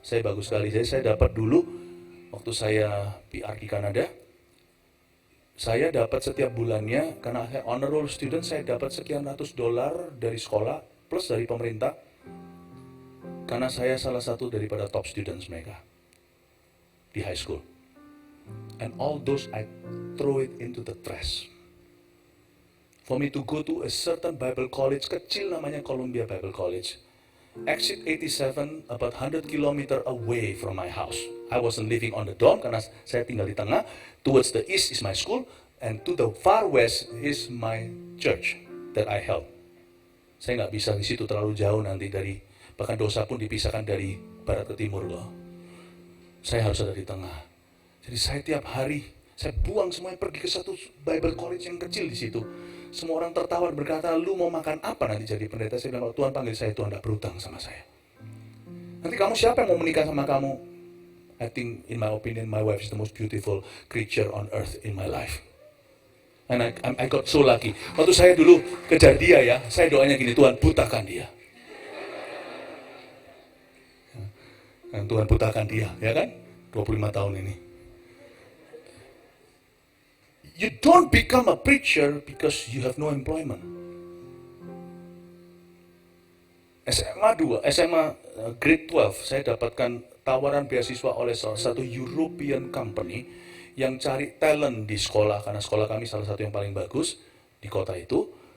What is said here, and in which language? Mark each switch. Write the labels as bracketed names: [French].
[Indonesian] Saya bagus sekali. Jadi saya dapat dulu waktu saya PR di Kanada Saya dapat setiap bulannya, karena saya honor roll student, saya dapat sekian ratus dolar dari sekolah, plus dari pemerintah, karena saya salah satu daripada top students mereka di high school. [English] And all those I throw it into the trash. For me to go to a certain Bible college, [Indonesian] kecil namanya [English] Columbia Bible College. Exit 87, about 100 km away from my house. I wasn't living on the dorm [Indonesian] karena saya tinggal di tengah. [English] Towards the east is my school, and to the far west is my church that I held. [Indonesian] Saya nggak bisa di situ terlalu jauh nanti dari, bahkan dosa pun dipisahkan dari barat ke timur loh. Saya harus ada di tengah. Jadi saya tiap hari, saya buang semuanya pergi ke satu Bible College yang kecil di situ. Semua orang tertawa berkata, lu mau makan apa nanti jadi pendeta? Saya bilang, Tuhan panggil saya, Tuhan tidak berutang sama saya. Nanti kamu siapa yang mau menikah sama kamu? [English] I think in my opinion, my wife is the most beautiful creature on earth in my life. And I got so lucky. [Indonesian] Waktu saya dulu kejar dia ya, saya doanya gini, Tuhan butakan dia. Dan Tuhan butakan dia, ya kan? 25 tahun ini. [English] You don't become a preacher because you have no employment. [Indonesian] SMA grade 12, saya dapatkan tawaran beasiswa oleh salah satu European company yang cari talent di sekolah, karena sekolah kami salah satu yang paling bagus di kota itu.